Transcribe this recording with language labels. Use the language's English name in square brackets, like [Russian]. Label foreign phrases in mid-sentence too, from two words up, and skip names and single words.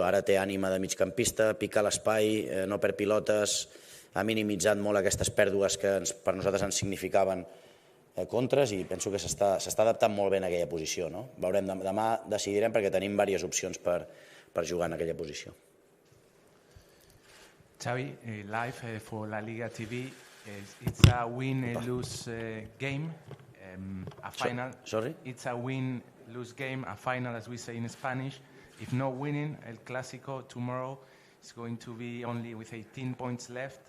[Catalan] Ara té ànima de migcampista, pica l'espai, no perd pilotes, ha minimitzat molt aquestes pèrdues que per nosaltres ens significaven contres i penso que s'està adaptant molt bé en aquella posició. Veurem, demà decidirem perquè tenim diverses opcions per jugar en aquella posició. Xavi, [English] live for La Liga TV, it's a win-lose game. A final. Sorry? It's a win-lose game, a final, as we say in Spanish. If no winning, El Clásico tomorrow is going to be only with 18 points left.